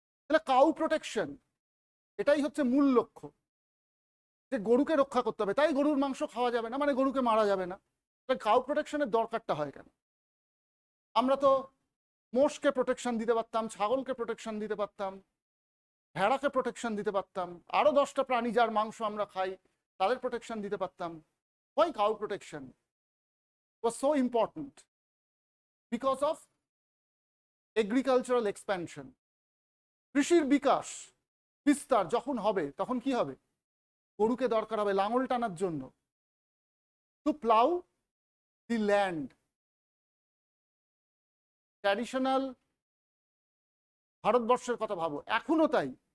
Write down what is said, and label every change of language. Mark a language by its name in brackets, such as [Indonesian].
[Bangla] তাহলে cow protection, এটাই হচ্ছে মূল লক্ষ্য, যে গরুকে রক্ষা করতে হবে, তাই গরুর মাংস খাওয়া যাবে না, মানে গরুকে মারা যাবে না। তাহলে কাউ প্রোটেকশনের দরকারটা হয় কেন? আমরা তো মোষকে প্রোটেকশন দিতে পারতাম, ছাগলকে প্রোটেকশন দিতে পারতাম, ভেড়াকে প্রোটেকশন দিতে পারতাম, আরো 10টা প্রাণী যার মাংস আমরা খাই তাদের প্রোটেকশন দিতে পারতাম। [English] Why cow protection was so important? Because of agricultural expansion. [Bangla] কৃষির বিকাশ, বিস্তার যখন হবে, তখন কি হবে? গরুকে দরকার হবে লাঙল টানার জন্য, [English] To plough the land. [Bangla] ট্র্যাডিশনাল ভারতবর্ষের কথা ভাবো, এখনো তাই।